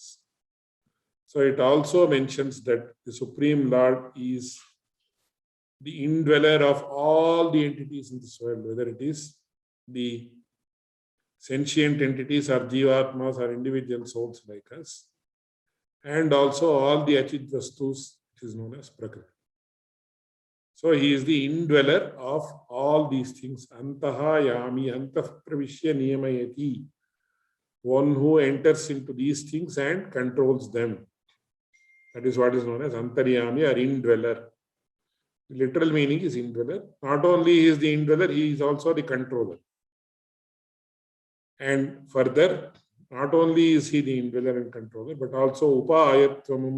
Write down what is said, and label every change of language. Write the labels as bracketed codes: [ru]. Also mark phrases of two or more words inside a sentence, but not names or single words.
[en] So it also mentions that the Supreme Lord is the indweller of all the entities in this world, whether it is the sentient entities or jivatmas or individual souls like us, and also all the [sa] achit vastus, [en] which is known as prakriti. So he is the indweller of all these things. [sa] Antaha yami antah pravishya niyamayati. [en] One who enters into these things and controls them. That is what is known as antaryami or indweller. The literal meaning is indweller. Not only he is the indweller, he is also the controller. And further, not only is he the indweller and controller, but also upayatvam.